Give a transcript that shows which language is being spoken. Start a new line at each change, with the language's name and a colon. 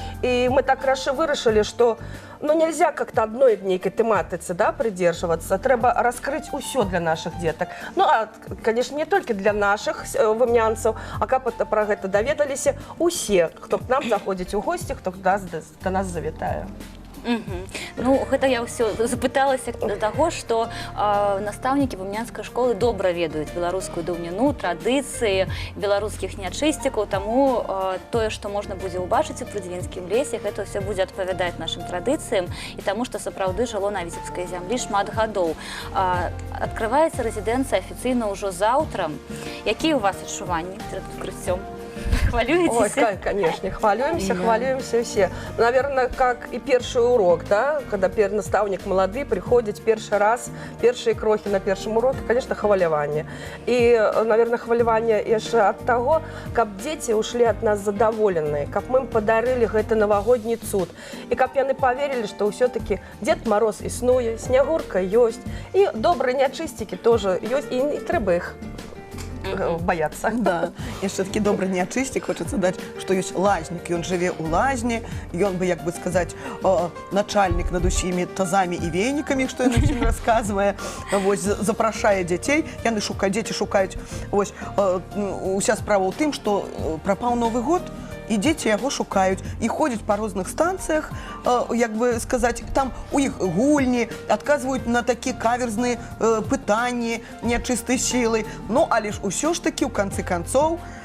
Russian: И мы так вырашили, что нельзя как-то одной некой тематицы, да, придерживаться. Треба раскрыть усё для наших деток. Ну, а, конечно, не только для наших вымнянцев, а как про это доведались усе, кто к нам заходит у гости, кто до нас завітае.
Belarusian: Ну, гэта я ўсё запыталася да таго, што настаўнікі вымнянскай школы добра ведаюць беларускую даўніну, традыцыі беларускіх нячысцікаў, таму тое, што можна будзе ўбачыць у Прыдзівінскім лесе, гэта ўсё будзе адпавядаць нашым традыцыям і таму, што сапраўды жыло на віцебскай зямлі шмат гадоў. Адкрываецца рэзідэнцыя афіцыйна ўжо заўтра. Якія ў вас адчуванні перад адкрыццём? Хвалюетесь?
Russian: Ой, конечно, хвалюемся все. Наверное, как и первый урок, да, когда наставник молодой приходит первый раз, первые крохи на первом уроке, конечно, хвалевание. И, наверное, хвалевание еще от того, как дети ушли от нас задоволенные, как мы им подарили это новогодний цуд, и как они поверили, что все-таки Дед Мороз існує, Снегурка есть, и добрые нячистики тоже есть, и не треба их бояться. Да.
Belarusian: Яшчэ такі добры нячысцік, хочацца даць, што ёсць лазнік, ён жыве ў лазні, ён бы, як бы сказаць, начальнік над усімі тазамі і венікамі, што ён усім расказвае, запрашае дзяцей, дзеці шукаюць. Уся справа ў тым, што прапаў Новы год, і дзеці яго шукаюць і ходзяць па розных станцыях, як бы сказаць, там у іх гульні, адказваюць на такія каверзныя пытанні нячыстай сілы. Ну, але ж усё ж такі, ў канцы канцоў,